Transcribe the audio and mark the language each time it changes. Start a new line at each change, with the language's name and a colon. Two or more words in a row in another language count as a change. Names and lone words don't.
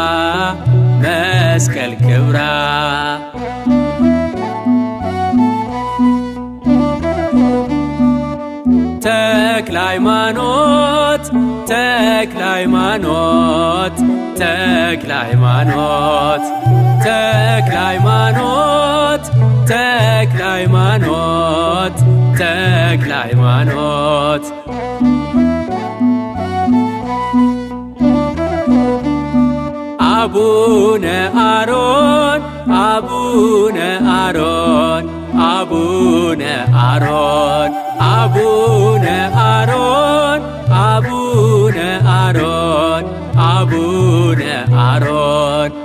Amharic: መስቀል ክብራ ተክለ ሃይማኖት ተክለ ሃይማኖት ተክለ ሃይማኖት ተክለ ሃይማኖት ተክለ ሃይማኖት ተክለ ሃይማኖት አቡነ አሮን አቡነ አሮን አቡነ አሮን አቡነ አሮን አቡነ አሮን አቡነ አሮን